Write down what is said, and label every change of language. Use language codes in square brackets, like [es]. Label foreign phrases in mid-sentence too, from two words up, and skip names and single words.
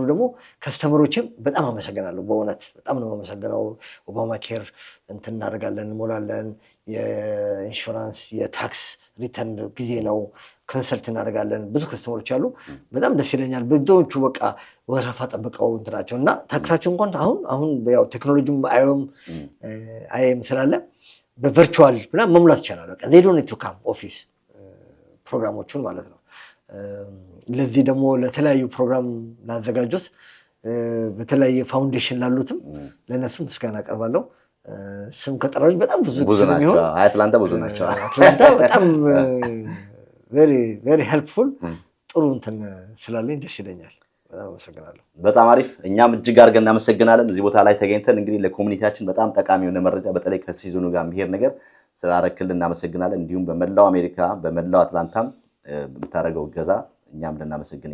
[am] ደግሞ ከስተመሮችም በጣም አመሰግናለሁ በእውነት በጣም ነው አመሰግናለሁ ኦባማ ኬር እንትን እናደርጋለን እንሞላለን የኢንሹራንስ [en] tax return [am] ጊዜ ነው ኮንሰልት እናደርጋለን ብዙ ከስተመሮች አሉ በጣም ደስ ይለኛል ብዙዎቹ በቃ ወረፋ ጠብቀው እንትናቸውና ታክሳቸው እንኳን አሁን ያው ቴክኖሎጂም አይም ስላለ በቨርቹዋል ብላ መሙላት ይችላል በቃ [en] they don't need to come [am] ኦፊስ ፕሮግራሞቹን ማለት ነው ለዚህ ደግሞ ለተለያዩ ፕሮግራም ላዘጋጁት በተለያየ ፋውንዴሽን ላሉትም ለነሱ ምስጋና አቀርባለሁ ስም ከጠራሁኝ በጣም ብዙ ናቸው አትላንታ ብዙ ናቸው አትላንታ በጣም [en] very helpful [am] ጥሩ እንትን ስላለኝ ደስ ይለኛል በጣም አመሰግናለሁ በጣም አሪፍ እኛም እጅግ አድርገን እናመሰግናለን እዚህ ቦታ ላይ ተገኝተን እንግዲህ ለኮሙኒቲያችን በጣም ጠቃሚ የሆነ መረጃ በተለይ ከሲዝኑ ጋር የሚሄድ ነገር ስላረክልን እናመሰግናለን እንዲሁም በመላው አሜሪካ በመላው አትላንታም የምታደርገው እገዛ እኛም ልናመሰግን